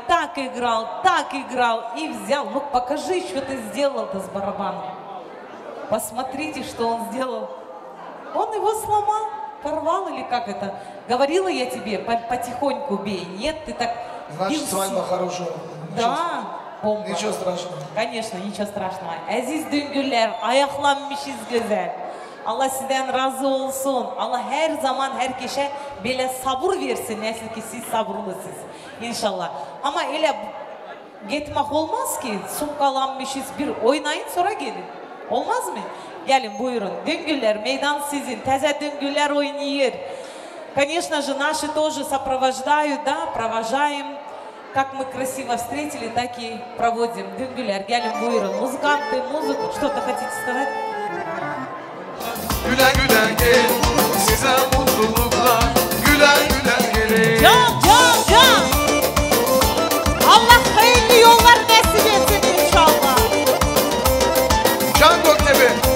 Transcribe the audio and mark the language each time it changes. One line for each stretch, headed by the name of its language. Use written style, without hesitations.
Russian: Так играл и взял. Ну, покажи, что ты сделал-то с барабаном. Посмотрите, что он сделал. Он его сломал, порвал или как это? Говорила я тебе, потихоньку бей. Нет, ты так... Значит, свадьба хорошая. Да, бомба. Ничего страшного. Конечно, nичего страшного.
Turkish: Aziz düngüller, ayaklanmışız güzel. Allah sizden razı olsun. Allah her zaman herkese böyle sabır versin. Nasıl ki siz sabırlısınız. İnşallah. Ama öyle gitmek olmaz ki. Sumkalanmışız bir oynayın sonra gelin. Olmaz mı? Gelin buyurun. Düngüller, meydan sizin. Teze düngüller oynayır.
Russian: Конечно же, наши тоже сопровождают, да, провожаем. Как мы красиво встретили, так и проводим.
Turkish: Düngüller, gelin buyurun.
Russian: Музыканты, музыку. Что-то хотите сказать?
Turkish: güle güle gel. Size mutluluklar, güle güle gelin. Can. Allah hayırlı yollar nasip etsin inşallah. Can Göktepe.